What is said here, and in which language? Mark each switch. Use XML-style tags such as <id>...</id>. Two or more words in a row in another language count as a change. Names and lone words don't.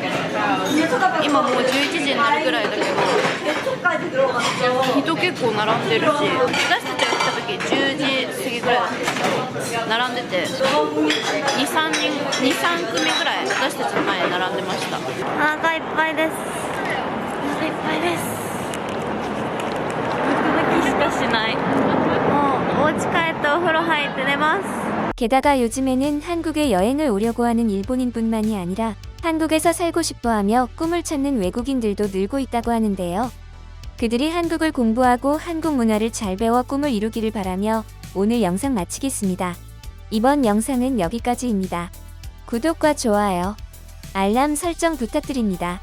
<ja>今もう11時になるぐらいだけど人結構並んでるし、私たちが来た時10時過ぎぐらいだった並んでて、23組ぐらい私たちの前に並んでました。お腹いっぱいです。お腹いっぱいです。しかしない。もうお家帰ってお風呂入って寝ます。</ja> <ko>게다가 요즘에는 한국에 여행을 오려고 하는 일본인뿐만이 아니라 한국에서 살고 싶어하며 꿈을 찾는 외국인들도 늘고 있다고 하는데요. 그들이 한국을 공부하고 한국 문화를 잘 배워 꿈을 이루기를 바라며 오늘 영상 마치겠습니다. 이번 영상은 여기까지입니다. 구독과 좋아요, 알람 설정 부탁드립니다.</ko>